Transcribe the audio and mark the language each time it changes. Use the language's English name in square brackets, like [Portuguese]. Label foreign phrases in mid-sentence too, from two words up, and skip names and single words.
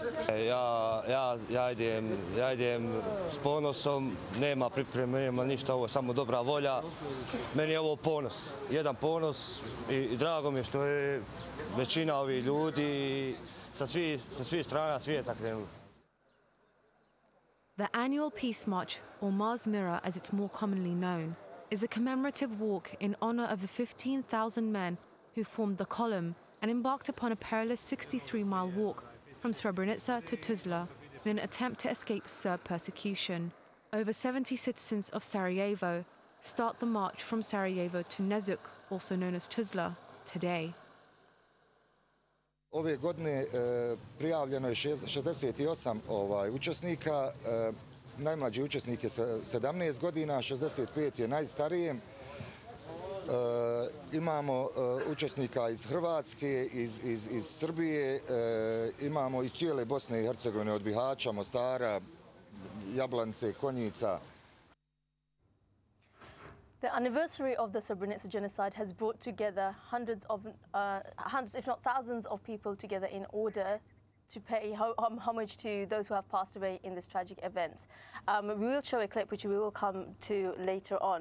[Bosnian] Ja idem s ponosom, nema pripreme, nema ništa, ovo je samo dobra volja. Meni je ovo ponos, jedan ponos i drago mi je što je većina ovih ljudi sa svih strana svijeta krenuli. [English] The annual Peace March, or Mars Mirror as it's more commonly known, is a commemorative walk in honor of the 15,000 men who formed the column and embarked upon a perilous 63-mile walk from Srebrenica to Tuzla in an attempt to escape Serb persecution. Over 70 citizens of Sarajevo start the march from Sarajevo to Nezuk, also known as Tuzla, today. [Bosnian] Ove godine prijavljeno je 68 učesnika, najmlađi učesnik je 17 godina, 65 je najstariji. Imamo učesnika iz Hrvatske, iz Srbije, imamo iz cijele Bosne i Hercegovine, od Bihaća, Mostara, Jablanice, Konjica. [English] The anniversary of the Srebrenica genocide has brought together hundreds, if not thousands, of people together in order to pay homage to those who have passed away in this tragic events. We will show a clip which we will come to later on.